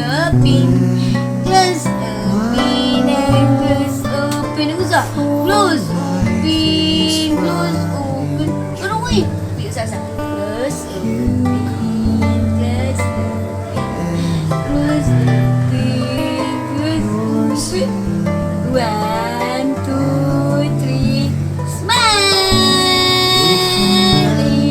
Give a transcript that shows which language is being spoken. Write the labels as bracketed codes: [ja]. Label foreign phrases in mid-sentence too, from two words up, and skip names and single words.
[en] open. Close open and close open. Usa. Close open. Close open. [ceb] Ano ko eh? Usa. [en] Close open. Close open. Close open. Close open. 1, 2, 3. Smile!